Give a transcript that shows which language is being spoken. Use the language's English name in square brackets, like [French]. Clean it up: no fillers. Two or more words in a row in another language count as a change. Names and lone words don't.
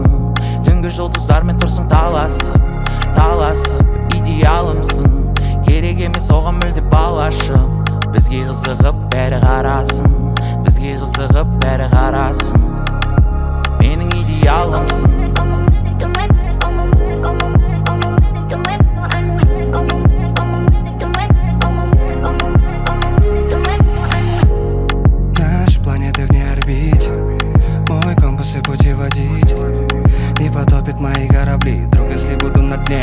[Kazakh] Түнгі жұлдыздармен тұрсың таласып. Идеалымсың, керек емес оған мүлде балашып. Бізге қызығып бәрі қарасын. Бізге қызығып бәрі қарасын. Менің идеалымсың. [Russian] Наши планеты вне орбите, мой компас и путеводитель. Не потопит мои корабли, вдруг если буду на дне.